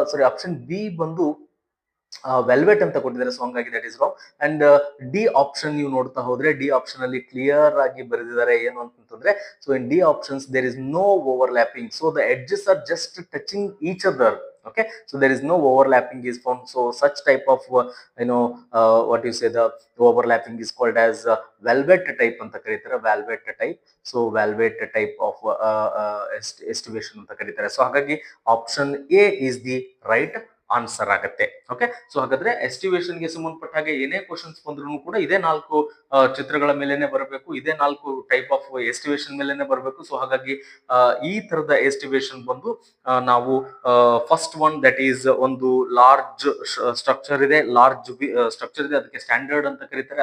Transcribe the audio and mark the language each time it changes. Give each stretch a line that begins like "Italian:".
Kannada: Option B ಬಂದು velvet ಅಂತ ಕೊಟ್ಟಿದ್ದಾರೆ. ಸೊ ಹಂಗಾಗಿ
English: That is wrong.
Kannada: And D option ನೀವು ನೋಡ್ತಾ ಹೋದ್ರೆ ಡಿ ಆಪ್ಷನ್ ಅಲ್ಲಿ ಕ್ಲಿಯರ್ ಆಗಿ ಬರೆದಿದ್ದಾರೆ ಏನು ಅಂತಂದ್ರೆ,
English: So in the options there is no overlapping, so the edges are just touching each other. Okay, so there is no overlapping is found. So such type of what you say, the overlapping is called as velvet type
Kannada: anta karitare,
English: velvet type. So velvet type of estimation
Kannada: anta karitare.
English: So
Kannada: hagagi
English: option A is the right answer
Kannada: ಆಗುತ್ತೆ. Okay, so ಹಾಗಾದ್ರೆ estimation ಗೆ ಸಂಬಂಧಪಟ್ಟ ಹಾಗೆ ಏನೇ questions ಬಂದ್ರು ಕೂಡ ಇದೇ 4 ಚಿತ್ರಗಳ ಮೇಲೆನೆ ಬರಬೇಕು, ಇದೇ 4 ಟೈಪ್ ಆಫ್ ಎಸ್ಟಿಮೇಷನ್ ಮೇಲೆನೆ ಬರಬೇಕು. ಸೊ ಹಾಗಾಗಿ ಈ ತರದ ಎಸ್ಟಿಮೇಷನ್ ಬಂದು ನಾವು
English: first one that is
Kannada: ಒಂದು ಲಾರ್ಜ್ ಸ್ಟ್ರಕ್ಚರ್ ಇದೆ, ಅದಕ್ಕೆ ಸ್ಟ್ಯಾಂಡರ್ಡ್ ಅಂತ ಕರೀತಾರೆ.